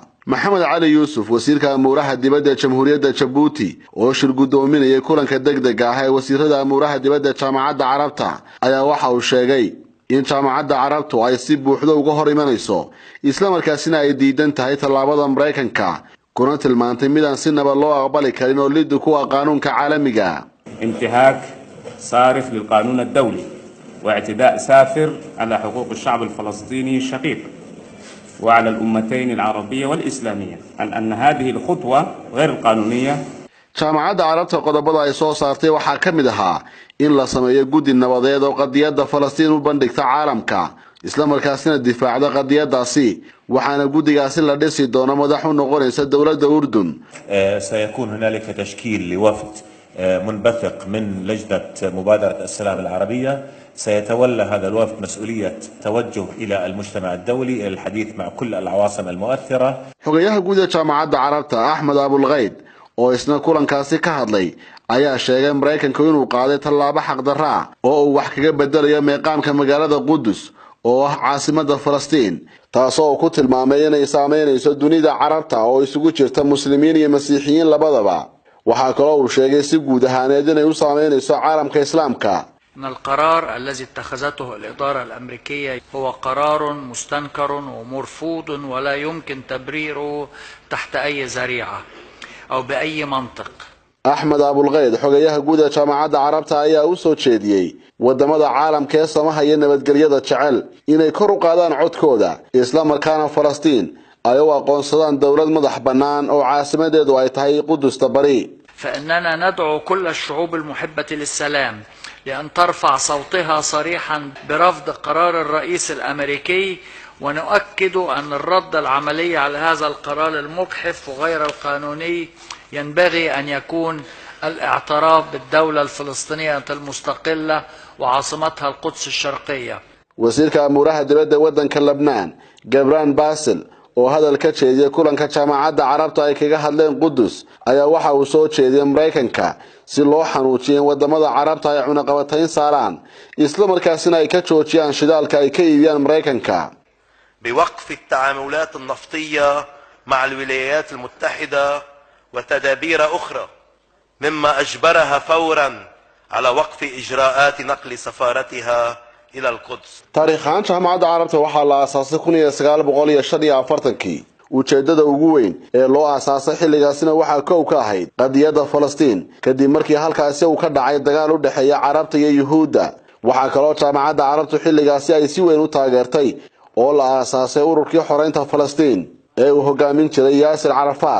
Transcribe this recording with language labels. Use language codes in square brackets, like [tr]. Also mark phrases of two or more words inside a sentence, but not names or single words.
[so] Maxamed Cali Yuusuf wasiirka amuuraha dibadda ee Jamhuuriyadda Djibouti oo shir gudoominayay kulanka degdega ah ee wasiirada amuuraha dibadda jaamacadda carabta ayaa waxa uu sheegay in jaamacadda carabtu ay si buuxda uga hor imanayso isla markaasina ay diidan tahay tallaabada Mareykanka kuna tilmaantay midaan si nabad loo aqbali karin oo lid ku qaanuunka caalamiga [ar] انتهاك صارخ للقانون الدولي واعتداء سافر على حقوق الشعب الفلسطيني الشقيق وعلى الأمتين العربية والإسلامية أن هذه الخطوة غير القانونية. [so] jaamacadda carabta qodobada ay soo saartay waxaa ka mid ahaa in la sameeyo guddi nabadeed oo qadiyadda Falastiin u bandhigta caalamka isla markaasina difaacda qadiyadaasi waxaana guddigaasi la dhisi doono madax u noqonaysa dawladda Urdun. [ar] سيكون هنالك تشكيل لوفد منبثق من لجنة مبادرة السلام العربية سيتولى هذا الوفد مسؤولية توجه إلى المجتمع الدولي إلى الحديث مع كل العواصم المؤثرة. [so] xogayaha guud ee jaamacadda carabta Ahmed Abul Ghaid oo isna kulankaasi ka hadlay ayaa sheegay Mareykanku inuu qaaday tallaabo xaq darro ah oo uu wax kaga bedelayo meeqaamka magaalada Qudus oo ah caasimadda Falastiin taasoo ku tilmaamay inay saameynayso dunida carabta oo isugu jirta muslimiin iyo masiixiyiin labadaba. waxaa kaloo uu sheegay si guud ahaaneed inay u saameynayso caalamka islaamka. [ar] إن القرار الذي اتخذته الإدارة الأمريكية هو قرار مستنكر ومرفوض ولا يمكن تبريره تحت أي ذريعة أو بأي منطق. [so] أحمد أبو الغيد xogayaha guud ee jaamacadda carabta ayaa u soo jeediyay wadamada caalamka ee samahaya nabadgelyada jecel inay kor u qaadaan codkooda isla markaana Falastiin ay u aqoonsadaan dawlad madax bannaan oo caasimadeedu ay tahay Qudusta bari. [ar] فإننا ندعو كل الشعوب المحبة للسلام لأن ترفع صوتها صريحا برفض قرار الرئيس الأمريكي ونؤكد أن الرد العملي على هذا القرار المجحف وغير القانوني ينبغي أن يكون الاعتراف بالدولة الفلسطينية المستقلة وعاصمتها القدس الشرقية. [so] wasiirka amuuraha dibadda waddanka Lebanon Gabran Basil oo hadal ka jeediyay kulanka jaamacadda carabta ay kaga hadleen Qudus ayaa waxa uu soo jeediyay Mareykanka si loo xanuujiyo wadamada carabta ay cunaqabatayn saaraan isla markaasina ay ka joojiyaan shidaalka ay ka iibiyaan Mareykanka. [ar] بوقف التعاملات النفطية مع الولايات المتحدة وتدابير أخرى مما أجبرها فورا على وقف إجراءات نقل سفارتها إلى القدس. [so] taariikhan jaamacadda carabta waxaa la aasaasay 1945 ujeedada ugu weyn ee loo aasaasay xilligaasina waxaa koow ka ahayd qadiyadda Falastiin kadib markii halkaasi uu ka dhacay dagaal u dhaxeeya carabta iyo Yuhuudda. waxaa kaloo jaamacadda carabtu xilligaasi ay si weyn u taageertay oo la aasaasay ururkii xoreynta Falastiin ee uu hogaamin jiray Yaasir Carafaad.